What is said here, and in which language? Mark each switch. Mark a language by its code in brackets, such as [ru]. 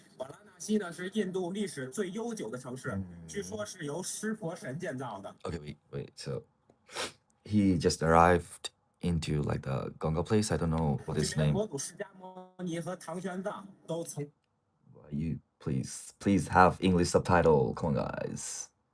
[zh] 瓦拉纳西呢是印度历史最悠久的城市，据说是由湿婆神建造的。 [en] Okay, wait. So he just arrived into like the Gonga place. I don't know what his name. [zh] 佛祖释迦牟尼和唐玄奘都曾 [en] You please have English subtitle. Come on, guys.